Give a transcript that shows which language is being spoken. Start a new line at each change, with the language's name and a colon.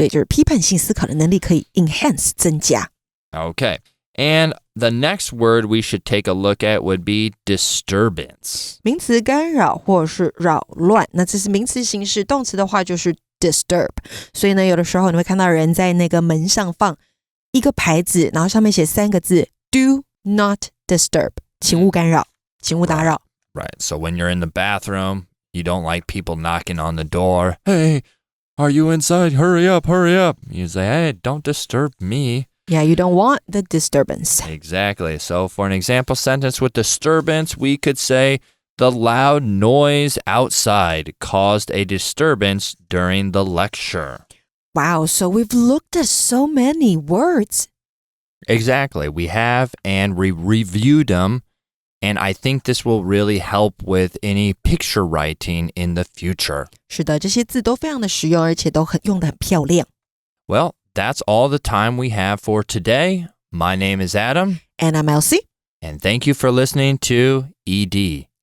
Chinese: 对，就是批判性思考的能力可以 enhance 增加。
English: Okay. And the next word we should take a look at would be disturbance.
Chinese: 名词干扰或是扰乱，那这是名词形式，动词的话就是 disturb。所以呢，有的时候你会看到人在那个门上放一个牌子，然后上面写3个字
English: Do not disturb，
Chinese: 请勿干扰，请勿打扰。
English: Right. So when you're in the bathroom, you don't like people knocking on the door. Hey, are you inside? Hurry up, hurry up. You say, hey, don't disturb me. Yeah, you don't want the disturbance. Exactly. So for an example sentence with disturbance, we could say, the loud noise outside caused a disturbance during the lecture. Wow, so we've looked at so many words. Exactly. We have, and we reviewed them. And I think this will really help with any picture writing in the future.
Chinese: 是的，这些字都非常的实用，而且都用得很漂亮。
English: Well, that's all the time we have for today. My name is Adam. And I'm Elsie. And thank you for listening to ED.